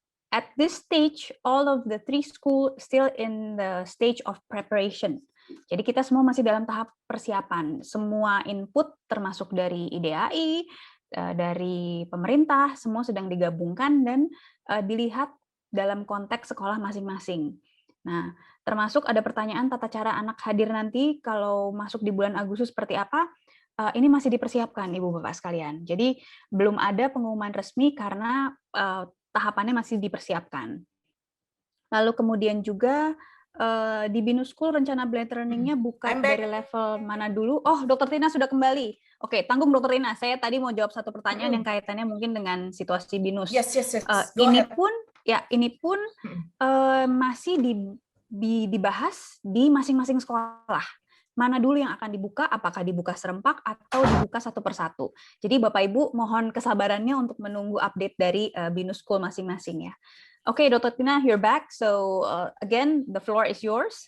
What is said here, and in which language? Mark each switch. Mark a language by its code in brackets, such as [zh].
[en] At this stage, all of the 3 school still in the stage of preparation. [id] Jadi kita semua masih dalam tahap persiapan. Semua input termasuk dari IDAI, dari pemerintah, semua sedang digabungkan dan dilihat dalam konteks sekolah masing-masing. Nah, termasuk ada pertanyaan tata cara anak hadir nanti kalau masuk di bulan Agustus seperti apa, ini masih dipersiapkan Ibu Bapak sekalian. Jadi belum ada pengumuman resmi karena tahapannya masih dipersiapkan. Lalu kemudian juga di Binus School rencana blended learning-nya buka dari level mana dulu? Oh, Dokter Tina sudah kembali. Oke, tanggung Dokter Tina. Saya tadi mau jawab satu pertanyaan yang kaitannya mungkin dengan situasi Binus. [en] Yes. [id] Ini pun masih dibahas di masing-masing sekolah. Mana dulu yang akan dibuka? Apakah dibuka serempak atau dibuka satu persatu? Jadi Bapak Ibu mohon kesabarannya untuk menunggu update dari Binus School masing-masing ya. [en] Okay, Dr. Tina, you're back. So again, the floor is yours.